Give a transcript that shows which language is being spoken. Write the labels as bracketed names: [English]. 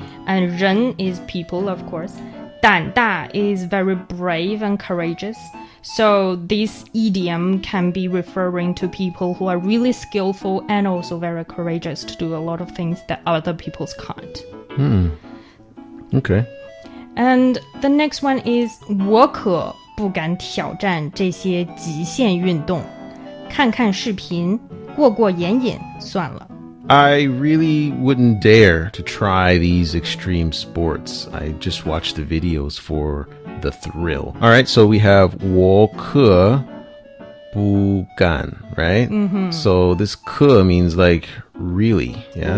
[English] And 人 is people, of course. 胆大 is very brave and courageous. So this idiom can be referring to people who are really skillful and also very courageous to do a lot of things that other people can't. Okay. And the next one is [Chinese] 我可不敢挑战这些极限运动。看看视频，过过眼瘾，算了。 [English] I really wouldn't dare to try these extreme sports. I just watch the videos for the thrill. All right, so we have [Chinese] 我可不敢, [English] right? Mm-hmm. So this 可 means like really, yeah?